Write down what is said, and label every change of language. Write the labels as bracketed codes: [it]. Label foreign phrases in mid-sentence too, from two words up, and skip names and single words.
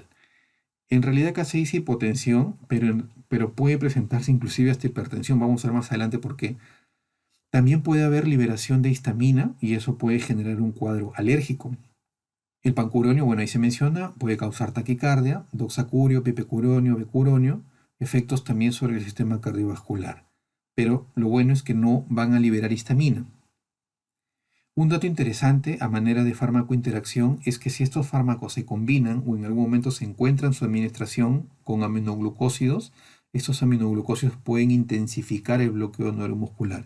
[es] En realidad acá se dice hipotensión, pero puede presentarse inclusive hasta hipertensión. Vamos a ver más adelante por qué. También puede haber liberación de histamina y eso puede generar un cuadro alérgico. El pancuronio, bueno, ahí se menciona, puede causar taquicardia, doxacurio, pipecuronio, becuronio, efectos también sobre el sistema cardiovascular. Pero lo bueno es que no van a liberar histamina. Un dato interesante a manera de fármaco interacción es que si estos fármacos se combinan o en algún momento se encuentran su administración con aminoglucósidos, estos aminoglucósidos pueden intensificar el bloqueo neuromuscular.